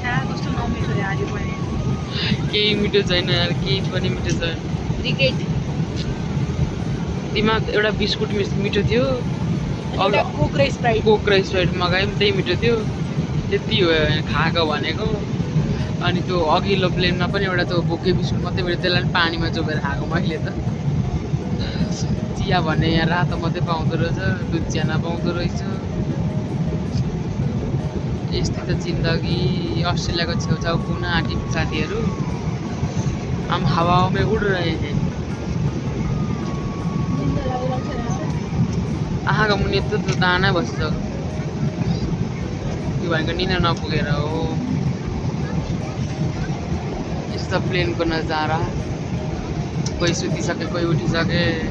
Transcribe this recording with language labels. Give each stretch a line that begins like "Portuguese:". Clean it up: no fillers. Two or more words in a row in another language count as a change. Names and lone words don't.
Nepali: केही मिठो छैन यार केही पनि मिठो छैन दिमाग एउटा बिस्कुट मिठो थियो कोक र स्प्राइट मगायो पनि त्यही मिठो थियो त्यति हो खाएको भनेको अनि त्यो अघिल्लो प्लेनमा पनि एउटा त्यो बोके बिस्कुट मात्रै मिठो त्यसलाई पनि पानीमा चोपेर खाएको मैले त चिया भन्ने यहाँ रातो मात्रै पाउँदो रहेछ दुध चिया नपाउँदो रहेछ यस्तै त जिन्दगी अस्ट्रेलियाको छेउछाउ पुग्न आँटेको साथीहरू
Hindi: हम हवाओं में उड़ रहे हैं
Nepali: आँखाको मुनि यत्रो दाना बस्छ त्यो भनेको निना नपुगेर हो यस्तो प्लेनको नजारा कोही सुतिसके कोही उठिसके